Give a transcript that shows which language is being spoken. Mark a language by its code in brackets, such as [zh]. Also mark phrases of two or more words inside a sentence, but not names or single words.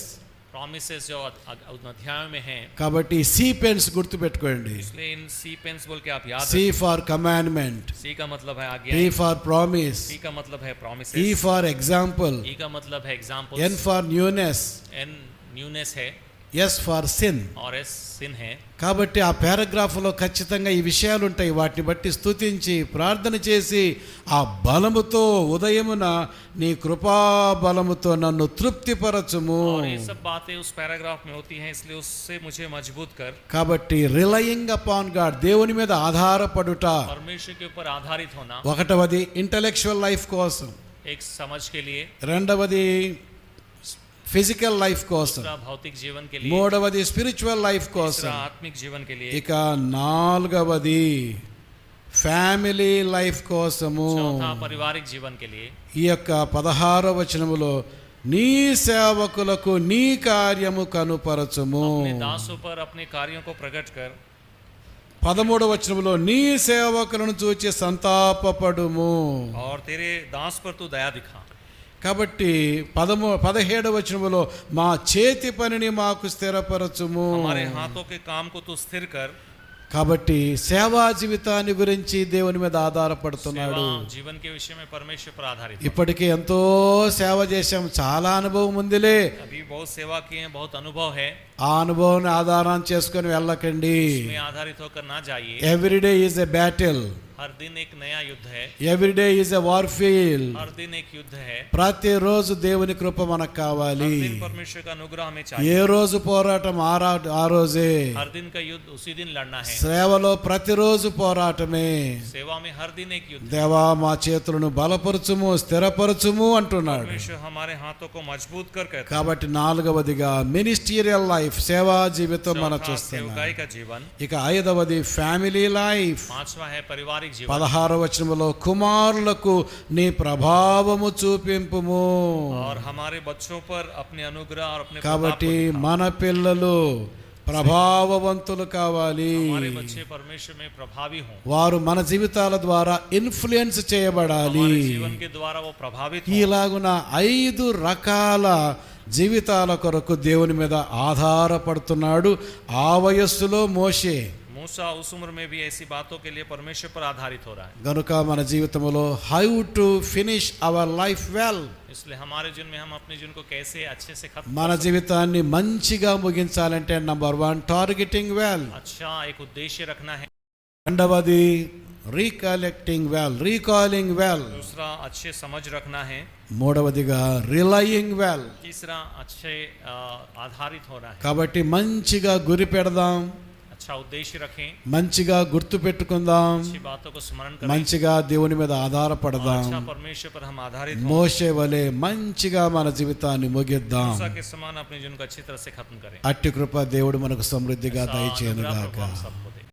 [hi] प्रॉमिसेस जो अध्यायों में हैं [te] కాబట్టి సి పెన్స్ గుర్తుపెట్టుకోండి. [hi] इसलिए इन सी पेन्स बोल के आप याद [en] C for commandment, [hi] सी का मतलब है [en] పి [hi] आज्ञा [en] for promise, [hi] सी का मतलब है [en] ఈ प्रॉमिसेस for example, [hi] ई का मतलब है एग्जाम्पल [en] N for newness, [hi] एन न्यूनेस है [en] S for sin. [hi] और एस सिन है [te] కాబట్టి ఆ పారాగ్రాఫ్లో ఖచ్చితంగా ఈ విషయాలు ఉంటాయి. వాటిని బట్టి స్తుతించి ప్రార్థన చేసి ఆ బలముతో ఉదయమున నీ కృపా బలముతో నన్ను తృప్తిపరచుము. [hi] और ये सब बातें उस पैराग्राफ में होती हैं इसलिए उससे मुझे मजबूत कर [te] కాబట్టి [en] relying upon God, [te] దేవుని మీద ఆధారపడుట. [hi] परमेश्वर के ऊपर आधारित होना [te] ఒకటవది [en] intellectual life [te] కోసం, [hi] एक समझ के लिए [te] రెండవది [en] physical life [te] కోసం, [hi] दूसरा भौतिक जीवन के लिए [en] మూడవది spiritual life [hi] तीसरा [te] కోసం, [hi] आत्मिक जीवन के लिए [te] ఇక నాలుగవది [en] family life [te] కోసము. [hi] चौथा पारिवारिक जीवन के लिए [te] ఈ యొక్క 16వ వచనములో నీ సేవకులకు నీ కార్యము కనుపరచుము. [hi] अपने दासों पर अपने कार्यों को प्रकट कर [te] 13వ వచనములో నీ సేవకులను చూచి సంతాపపడుము. [hi] और तेरे दास पर तू दया दिखा [te] కాబట్టి 17వ వచనములో మా చేతి పనిని మాకు స్థిరపరచుము. [hi] हमारे हाथों के काम को तू स्थिर कर [te] కాబట్టి సేవా జీవితాన్ని గురించి దేవుని మీద ఆధారపడుతున్నాడు. [hi] सेवा जीवन के विषय में परमेश्वर पर आधारित हो। [te] ఇప్పటికే ఎంతో సేవ చేశాం, చాలా అనుభవం ఉందిలే. [hi] अभी बहुत सेवा किए हैं, बहुत अनुभव है, [te] ఆ అనుభవాన్ని ఆధారం చేసుకొని వెళ్ళకండి. [hi] इसमें आधारित होकर ना जाइए। [en] everyday is a battle, [hi] हर दिन एक नया युद्ध है, [en] everyday is a war field. [hi] हर दिन एक युद्ध है, [te] ప్రతిరోజు దేవుని కృప మనకు [hi] हर [te] కావాలి. [hi] दिन परमेश्वर का अनुग्रह हमें [te] ఏ [hi] चाहिए। [te] రోజు పోరాటం ఆ రోజే. [hi] हर दिन का युद्ध उसी दिन लड़ना है। [te] సేవలో ప్రతిరోజు పోరాటమే. [hi] सेवा में हर दिन एक युद्ध। [te] దేవా మా చేతులను బలపరచుము, స్థిరపరచుము అంటున్నాడు. [hi] परमेश्वर हमारे हाथों को मजबूत कर कहता है। [te] కాబట్టి నాలుగవదిగా [en] ministerial life, [te] సేవా జీవితం మనం [hi] चौथा [te] చూస్తున్నాం. [hi] सेवकाई का जीवन। [te] ఇక ఐదవది [en] family life. [hi] पांचवा है पारिवारिक जीवन। [te] 16వ వచనములో కుమారులకు నీ ప్రభావము చూపింపుము. [hi] और हमारे बच्चों पर अपने अनुग्रह और अपने [te] కాబట్టి [hi] प्रताप को दिखा। [te] మన పిల్లలు ప్రభావవంతులు కావాలి. [hi] हमारे बच्चे परमेश्वर में प्रभावी हों, [te] వారు మన జీవితాల ద్వారా ఇన్ఫ్లుయెన్స్ చేయబడాలి. [hi] हमारे जीवन के द्वारा वो प्रभावित हों। [te] ఇలాగున 5 రకాల జీవితాల కొరకు దేవుని మీద ఆధారపడుతున్నాడు ఆ వయస్సులో మోషే. [hi] मूसा उस उम्र में भी ऐसी बातों के लिए परमेश्वर पर आधारित हो रहा है। [te] గనుక మన జీవితంలో [en] how to finish our life well, [hi] इसलिए हमारे जीवन में हम अपने जीवन को कैसे अच्छे से खत्म [te] మన జీవితాన్ని మంచిగా ముగించాలంటే [en] number 1 targeting well, [hi] अच्छा एक उद्देश्य रखना है। [en] రెండవది recollecting well, recalling well, [hi] दूसरा अच्छे समझ रखना है। [en] మూడవదిగా relying well. [hi] तीसरा अच्छे आधारित होना है। [te] కాబట్టి మంచిగా గురి పెడదాం, [hi] अच्छा उद्देश्य रखें, [te] మంచిగా గుర్తు పెట్టుకుందాం, [hi] अच्छी बातों को स्मरण करें, [te] మంచిగా దేవుని మీద [hi] और [te] ఆధారపడదాం. [hi] अच्छा परमेश्वर पर हम आधारित हों। [te] మోషే వలె మంచిగా మన జీవితాన్ని ముగిద్దాం. [hi] मूसा के समान अपने जीवन को अच्छी तरह से खत्म करें। [te] అట్టి కృప దేవుడు మనకు సమృద్ధిగా [hi] ऐसा [te] దయచేయను [hi] अनुग्रह [te] గాక. [hi] प्रभु हम सबको